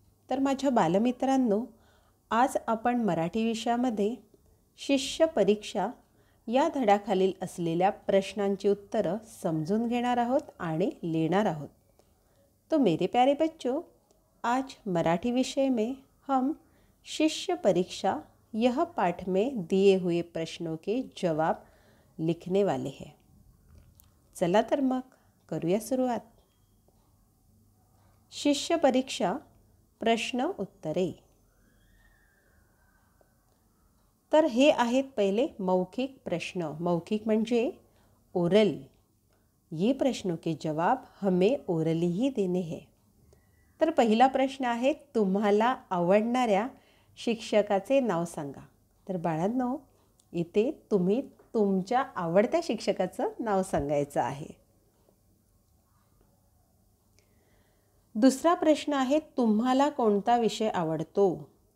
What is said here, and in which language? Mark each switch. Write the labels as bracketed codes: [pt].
[mr] तर माझ्या बालमित्रांनो, आज आपण मराठी विषयामध्ये शिष्य परीक्षा या धड्याखालील असलेल्या प्रश्नांची उत्तरं समजून घेणार आहोत आणि लिहिणार आहोत. [hi] तो मेरे प्यारे बच्चों, आज मराठी विषय में हम शिष्य परीक्षा यह पाठ में दिए हुए प्रश्नों के जवाब लिखने वाले हैं. [mr] चला तर मग करूया सुरुवात. शिष्य परीक्षा प्रश्न उत्तरे. तर हे आहेत पहिले मौखिक प्रश्न. मौखिक म्हणजे ओरल. [hi] ये प्रश्नों के जवाब हमें ओरली ही देने हैं. [mr] तर पहिला प्रश्न आहे, तुम्हाला आवडणाऱ्या शिक्षकाचे नाव सांगा. तर बाळांनो, इथे तुम्ही तुमच्या आवडत्या शिक्षकाचं नाव सांगायचं आहे. दुसरा प्रश्न आहे, तुम्हाला कोणता विषय आवडतो?